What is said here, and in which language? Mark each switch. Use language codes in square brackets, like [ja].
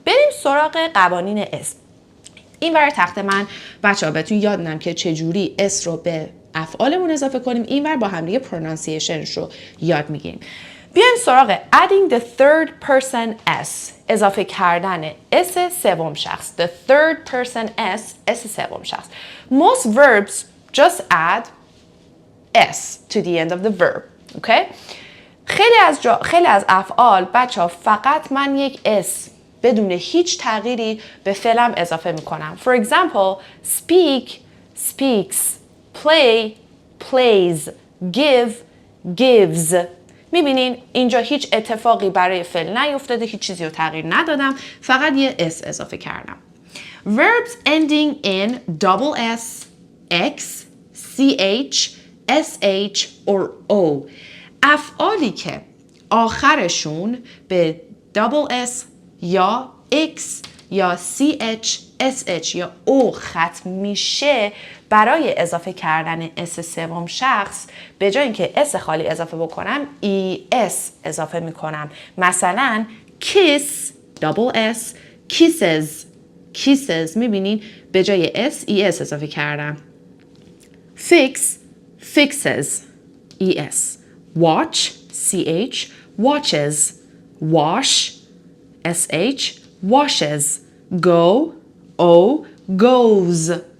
[fa] بریم سراغ قوانین اسم. این ور تخت من بچه‌ها بهتون یاد میدم که چجوری اس رو به افعالمون اضافه کنیم. این ور با هم دیگه پرونانسیشنش رو یاد میگیریم. بیایم سراغ [en] adding the third person s، [fa] اضافه کردن اس سوم شخص. [en] The third person s، [fa] اس سوم شخص. [en] Most verbs just add s to the end of the verb. [fa] Okay؟ خیلی از افعال بچه‌ها فقط من یک اس بدون هیچ تغییری به فعلم اضافه میکنم. [en] For example, speak, speaks, play, plays, give, gives. [fa] میبینین اینجا هیچ اتفاقی برای فعل نیفتاده، هیچ چیزی رو تغییر ندادم، فقط یه اس اضافه کردم. [en] Verbs ending in double s, x, ch, sh or o. [fa] افعالی که آخرشون به double s یا x یا ch, sh یا o ختم میشه، برای اضافه کردن اس سوم شخص به جای اینکه اس خالی اضافه بکنم es اضافه میکنم. [en] مثلا kiss double s، kisses kisses. [fa] میبینین به جای s es اضافه کردم. [en] fix fixes es. watch ch watches. wash sh washes. go o goes.